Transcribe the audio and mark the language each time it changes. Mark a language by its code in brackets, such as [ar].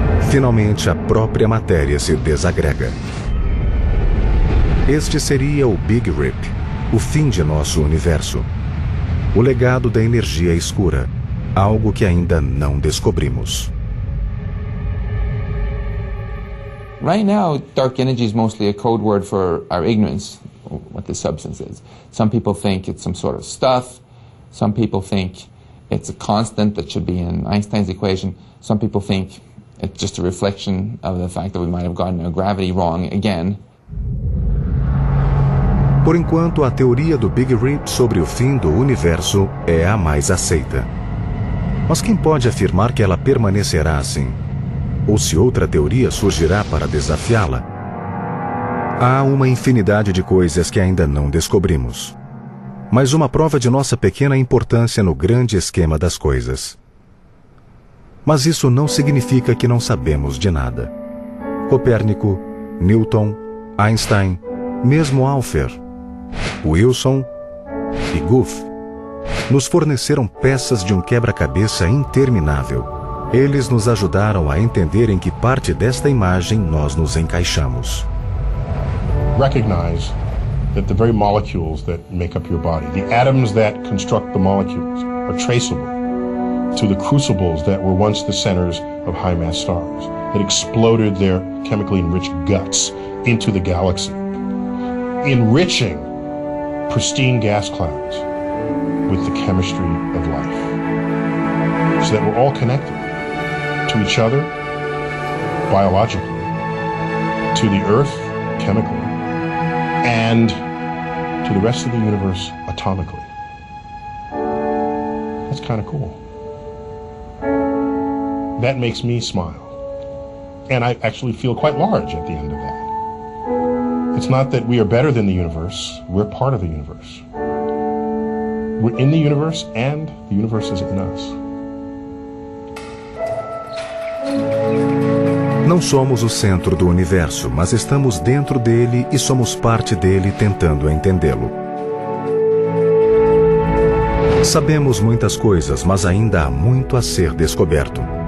[pt] Finalmente, a própria matéria se desagrega. Este seria o Big Rip, o fim de nosso universo. O legado da energia escura, algo que ainda não descobrimos. [en] Right now, dark energy is mostly a code word for our ignorance, what this substance is. Some people think it's some sort of stuff. Some people think it's a constant that should be in Einstein's equation. Some people think it's just a reflection of the fact that we might have gotten our gravity wrong again. [pt] Por enquanto, a teoria do Big Rip sobre o fim do universo é a mais aceita. Mas quem pode afirmar que ela permanecerá assim? Ou se outra teoria surgirá para desafiá-la? Há uma infinidade de coisas que ainda não descobrimos. Mas uma prova de nossa pequena importância no grande esquema das coisas. Mas isso não significa que não sabemos de nada. Copérnico, Newton, Einstein, mesmo Alfer, Wilson e Goof nos forneceram peças de um quebra-cabeça interminável. Eles nos ajudaram a entender em que parte desta imagem nós nos encaixamos. [en] Recognize that the very molecules that make up your body, the atoms that construct the molecules, are traceable to the crucibles that were once the centers of high-mass stars that exploded their chemically enriched guts into the galaxy, enriching pristine gas clouds with the chemistry of life, so that we're all connected to each other, biologically, to the Earth, chemically, and to the rest of the universe, atomically. That's kind of cool. That makes me smile. And I actually feel quite large at the end of that. It's not that we are better than the universe, we're part of the universe. We're in the universe, and the universe is in us. [pt] Não somos o centro do universo, mas estamos dentro dele e somos parte dele tentando entendê-lo. Sabemos muitas coisas, mas ainda há muito a ser descoberto.